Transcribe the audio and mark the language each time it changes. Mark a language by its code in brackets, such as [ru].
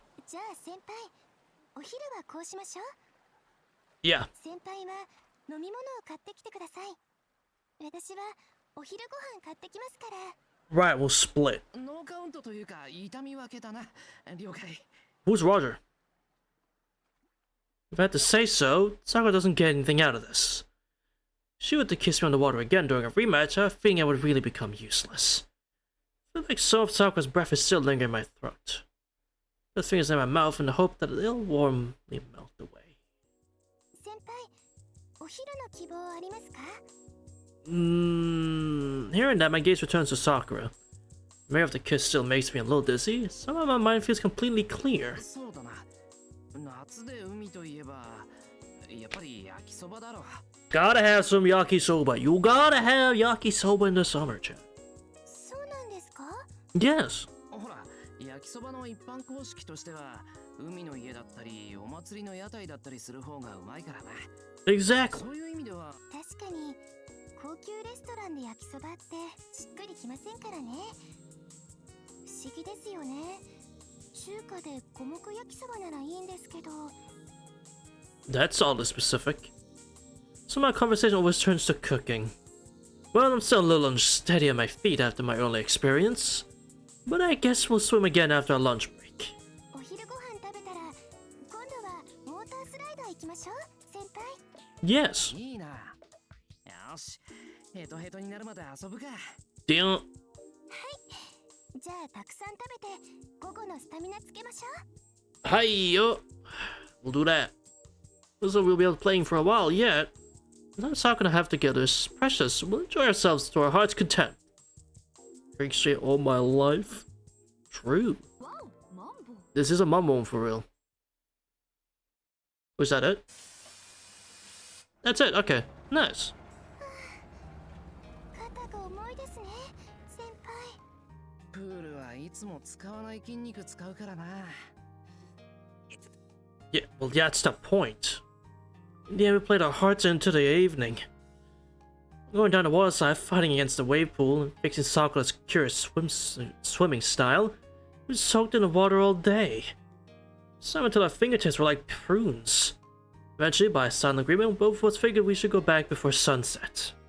[ja] じゃあ先輩、お昼はこうしましょう。 [en] Yeah. [ja] 先輩は飲み物を買ってきてください。私はお昼ご飯買ってきますから。 [en] Right, we'll split. [ja] ノーカウントというか痛み分けだな。了解。 [en] Who's Roger? If I had to say so, Sakura doesn't get anything out of this. If she were to kiss me underwater again during a rematch, I have a feeling I would really become useless. I feel like some of Sakura's breath is still lingering in my throat. Put fingers in my mouth in the hope that it'll warmly melt away. [ja] 先輩、お昼の希望ありますか？ [en] Hearing that, my gaze returns to Sakura. The memory of the kiss still makes me a little dizzy. Somehow my mind feels completely clear. [ja] そうだな。夏で海といえば、やっぱり焼きそばだろ。 [en] Gotta have some yakisoba. You gotta have yakisoba in the summer, chat. [ja] そうなんですか？ [en] Yes. [ja] ほら、焼きそばの一般公式としては、海の家だったり、お祭りの屋台だったりする方がうまいからな。 [en] Exactly. [ja] そういう意味では、確かに高級レストランで焼きそばってしっくりきませんからね。不思議ですよね。中華で五目焼きそばならいいんですけど。 [en] That's oddly specific. So my conversation always turns to cooking. Well, I'm still a little unsteady on my feet after my early experience. But I guess we'll swim again after our lunch break. [ja] お昼ご飯食べたら今度はウォータースライダー行きましょう、先輩。 [en] Yes. [ja] いいな。よし、ヘトヘトになるまで遊ぶか。 [en] Damn. [ja] じゃあたくさん食べて午後のスタミナつけましょう。 [en] Hi, yo. We'll do that. Looks like we'll be able to playing for a while yet. The time Sakura have together is precious. We'll enjoy ourselves to our heart's content. Drink straight all my life. True. [ja] わお、マンボウ。 [en] This is a mumbo for real. Was that it? That's it. Okay. Nice. [ja] 肩が重いですね、先輩。プールはいつも使わない筋肉使うからな。 [en] Yeah, well, that's the point. In the end, we played our hearts into the evening. Going down the water side, fighting against the wave pool, and fixing Sakura's curious swimming style, we soaked in the water all day. Some until our fingertips were like prunes. Eventually, by silent agreement, both of us figured we should go back before sunset.